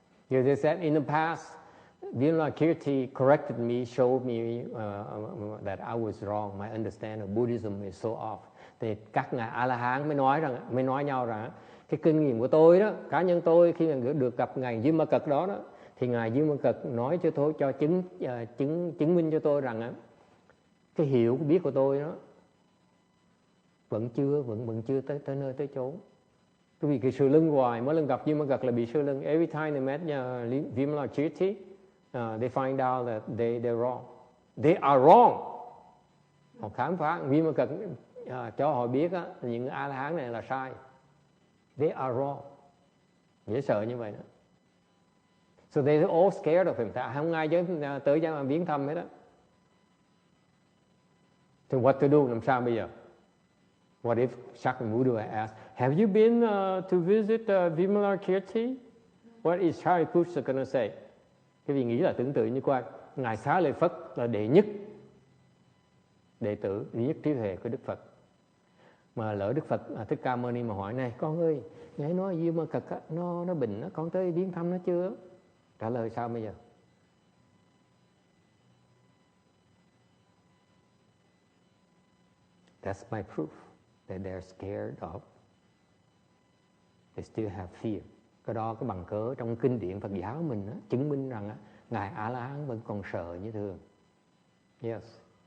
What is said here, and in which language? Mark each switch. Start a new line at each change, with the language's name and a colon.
English: Because they said in the past, Vimalakirti corrected me, showed me that I was wrong. My understanding of Buddhism is so off.
Vietnamese: Thì các ngài A La Hán mới nói nhau rằng cái kinh nghiệm của tôi đó, cá nhân tôi khi mà được gặp ngài Di Ma Cật đó, thì ngài Di Ma Cật nói cho tôi, cho chứng minh cho tôi rằng cái hiểu cái biết của tôi đó vẫn chưa tới nơi tới chốn. Vì cái sự lưng hoài, mỗi lần gặp Di Ma Cật là bị sơ lưng.
English: Every time they met Vimalakirti, they find out that they're wrong. They are wrong.
Vietnamese: Họ khám phá Di Ma Cật cho họ biết những A La Hán này là sai.
English: They are wrong.
Vietnamese: Dễ sợ như vậy đó.
English: So they're all scared of him.
Vietnamese: Không ai dám tới cho viếng thăm hết đó.
English: So what to do?
Vietnamese: Làm sao bây giờ?
English: What if Shakyamuni Buddha asked, have you been to visit Vimalakirti? What is Shariputra going to say?
Vietnamese: Cái vị nghĩ là tưởng tượng như qua. Ngài Xá Lợi Phất là đệ nhất đệ tử, đệ nhất trí huệ của Đức Phật. Mà lỡ Đức Phật Thích Ca Mâu Ni mà hỏi này, con ơi, ngài nói Di Ma Cật nó bệnh, con tới viếng thăm nó chưa? Trả lời sao bây giờ?
English: That's my proof that they're scared of. They still have fear.
Vietnamese: Cái đó cái bằng cớ trong kinh điển Phật giáo mình chứng minh rằng ngài A La Hán vẫn còn sợ như thường. Yes.